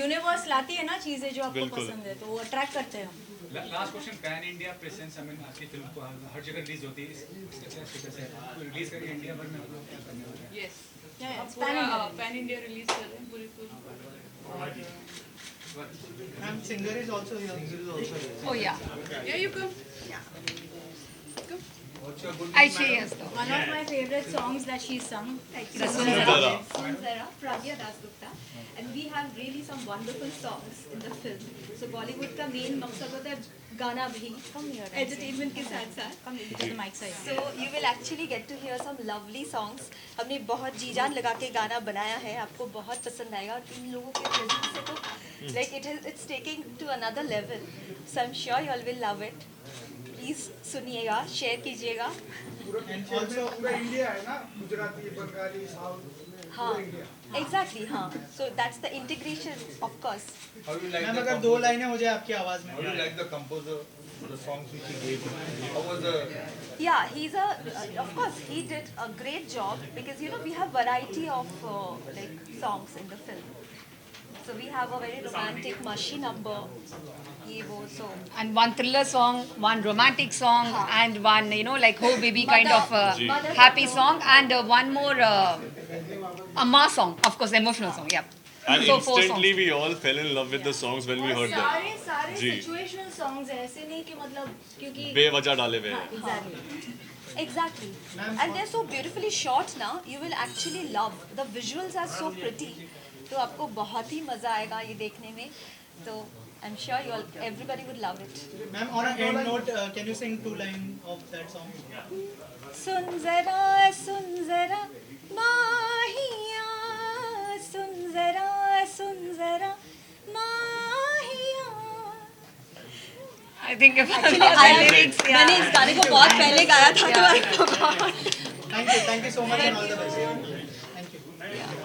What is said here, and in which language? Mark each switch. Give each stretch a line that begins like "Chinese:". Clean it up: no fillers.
Hindi: Universe लाती है ना चीजें जो आपको बिल्कुल। पसंद है, तो वो अट्रैक्ट करते हैं हम। Last question, pan India presence, I mean आपकी फिल्म को हर जगह रिलीज होती है, इसका क्या स्टेटस है? रिलीज करके इंडिया भर में आप लोग क्या करने वाले हैं?
English: Yes, it's pan India.
Hindi: Pan India release कर रहे हैं पूरी film.
English: Ma'am, singer is also here. Oh yeah. Yeah, you come. What's your good I say yes though. One of my favorite songs that she sung, The Sundara. Sundara, Pragya Dasgupta, and we have really some wonderful songs in the film.
Hindi: So Bollywood का main मकसद होता है गाना भी entertainment के साथ साथ.
English: So you will actually get to hear some lovely songs.
Hindi: हमने बहुत जी जान लगा के गाना बनाया है, आपको बहुत पसंद आएगा और इन लोगों के presence से तो like it's taking to another level.
English: So I'm sure you all will love it.
Hindi: Please सुनिएगा, शेयर कीजिएगा. पूरा इंडिया है ना, गुजराती, बंगाली, साउथ, हाँ, exactly, हाँ.
English: So that's the integration, of course. How you like
Hindi: ma'am
English: the
Hindi: अगर 2 लाइनें हो जाए आपकी आवाज में।
English: How do you like the composer, the songs which he gave? How was the? Yeah, of course, he did a great job because we have variety of like songs in the film. So we have a very romantic mushy number.
Hindi: ये वो so.
English: And one thriller song, one romantic song, and one like oh baby kind of happy song, and one more a mass song, of course, emotional song. Yeah. And So 4 instantly songs. we all fell in love with the songs when we heard them.
Hindi: सारे जी। Situational songs हैं, ऐसे नहीं कि मतलब क्योंकि बेवजह डाले हुए हैं।
English: Exactly. Exactly. And they're so beautifully shot now. You will actually love.
Hindi: The visuals are so pretty. तो आपको बहुत ही मजा आएगा ये देखने में. तो
English: I'm sure everybody would love it. Ma'am, on an end note, can you sing 2 lines of that song?
Hindi: सुन जरा माहिया, सुन जरा माहिया.
English: I think if
Hindi: मैंने इस गाने को बहुत पहले गाया था तो
English: Thank you so much and all the best. Thank you.